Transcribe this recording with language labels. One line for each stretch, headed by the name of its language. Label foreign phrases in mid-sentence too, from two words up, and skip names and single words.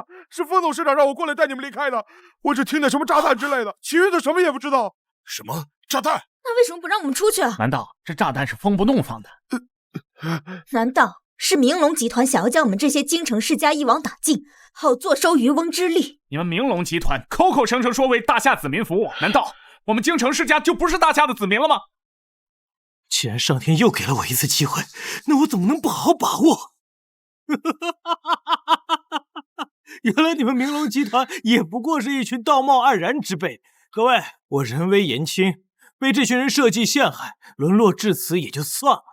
Chinese: 是風董事長讓我過來帶你們離開的，我只聽見什麼炸彈之類的，其餘的什麼也不知道。什麼炸彈？那為什麼不讓我們出去啊？難道這炸彈是風不動放的？難道是明龍集團想要將我們這些京城世家一網打盡，好坐收漁翁之利？你們明龍集團口口聲聲說為大夏子民服務，難道我們京城世家就不是大夏的子民了嗎？既然上天又給了我一次機會，那我怎麼能不好好把握？原來你們明龍集團也不過是一群道貌岸然之輩。各位，我人微言輕，被這群人設計陷害，淪落至此也就算了。